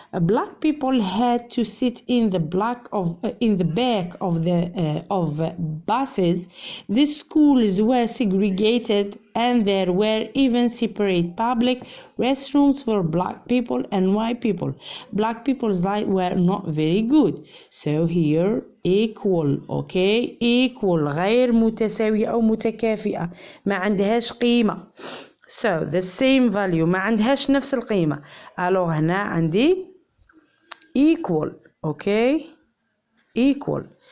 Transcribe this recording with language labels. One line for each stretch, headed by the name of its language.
English: Black people had to sit in the back of buses. The schools were segregated, and there were even separate public restrooms for black people and white people. Black people's lives were not very good. So here equal, okay, equal
Arabic: غير متساوية أو متكافئة، ما عندهاش قيمة.
English: So the same value،
Arabic: ما عندهاش نفس القيمة.
English: alors
Arabic: هنا عندي
English: equal، okay، equal.